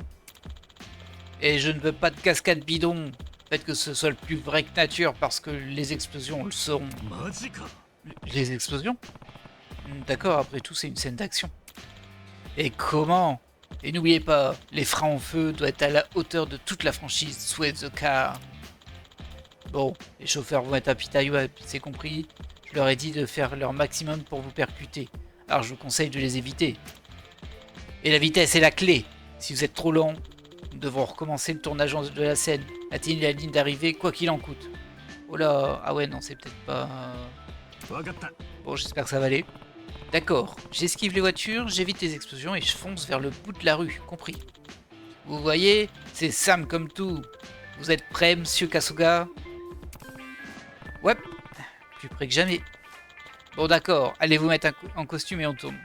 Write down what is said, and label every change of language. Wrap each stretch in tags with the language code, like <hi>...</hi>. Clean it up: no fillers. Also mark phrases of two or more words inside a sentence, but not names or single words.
<fr>Et je ne veux pas de cascade bidon. Faites que ce soit le plus vrai que nature, parce que les explosions le seront.</fr> <ja>マジか</ja> <fr>Les explosions? D'accord, après tout, c'est une scène d'action. Et comment? Et n'oubliez pas, les freins en feu doivent être à la hauteur de toute la franchise Sway the Car. Bon, les chauffeurs vont être à pitaille, c'est compris. Je leur ai dit de faire leur maximum pour vous percuter. Alors je vous conseille de les éviter. Et la vitesse est la clé. Si vous êtes trop lent, nous devrons recommencer le tournage de la scène. Atteignez la ligne d'arrivée, quoi qu'il en coûte. Oh là, ah ouais, non, c'est peut-être pas...</fr> <ja>わかった</ja> <fr>Bon, j'espère que ça va aller. D'accord, j'esquive les voitures, j'évite les explosions et je fonce vers le bout de la rue, compris. Vous voyez, c'est Sam comme tout. Vous êtes prêt, monsieur Kasuga? Ouais, plus près que jamais. Bon d'accord, allez vous mettre en costume et on tourne.</fr>